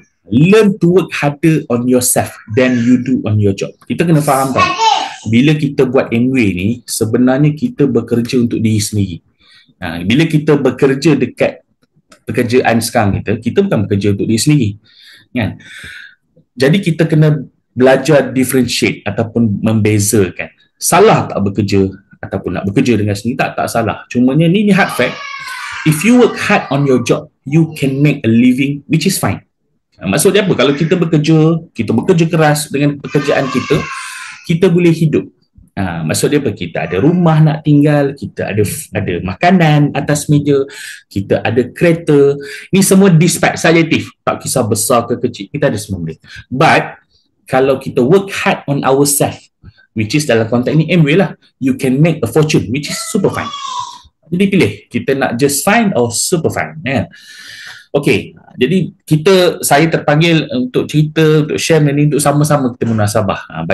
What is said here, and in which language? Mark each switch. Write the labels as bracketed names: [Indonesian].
[English] Learn to work harder on yourself than you do on your job. [Malay] Kita kena faham tau. Bila kita buat Amway ni, sebenarnya kita bekerja untuk diri sendiri. Bila kita bekerja dekat pekerjaan sekarang kita bukan bekerja untuk diri sendiri. Kan? Jadi kita kena belajar differentiate ataupun membezakan. Salah tak bekerja ataupun nak bekerja dengan sendiri, tak salah. Cumanya ni [English] hard fact. If you work hard on your job, you can make a living, which is fine. [Malay] Maksud dia apa? Kalau kita bekerja keras dengan pekerjaan kita boleh hidup. Maksud dia apa? Kita ada rumah nak tinggal, kita ada makanan atas meja, kita ada kereta. Ni semua dispatch subjektif. Tak kisah besar ke kecil, kita ada semua benda. [English] But [Malay] kalau kita [English] work hard on ourselves, which is [Malay] dalam konteks ni Amway lah, [English] you can make a fortune, which is super fine. [Malay] Jadi pilih, kita nak [English] just fine or super fine. [Malay] Okey, jadi saya terpanggil untuk cerita, untuk share ni, untuk sama-sama kita munasabah.